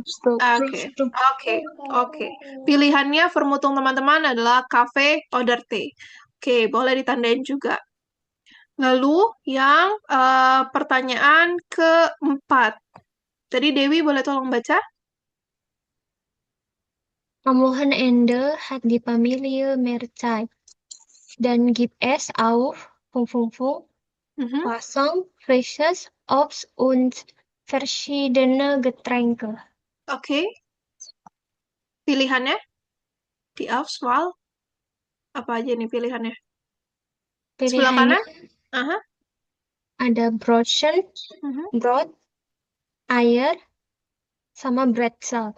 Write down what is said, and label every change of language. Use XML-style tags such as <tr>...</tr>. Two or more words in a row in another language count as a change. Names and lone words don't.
<id>Oke. Pilihannya vermutung teman-teman adalah</id> <de>cafe oder teh.</de> <id>Oke, boleh ditandain juga. Lalu yang pertanyaan keempat. Tadi Dewi boleh tolong baca?</id> <de>Am Wochenende hat die Familie mehr Zeit. Dann gibt es auf Wasser, frisches Obst und verschiedene Getränke.</de> <id>Oke. Pilihannya?</id> <de>Die Auswahl?</de> <id>Apa aja nih pilihannya? Sebelah kanan? ada Brötchen, broad, air, sama pretzel.</id>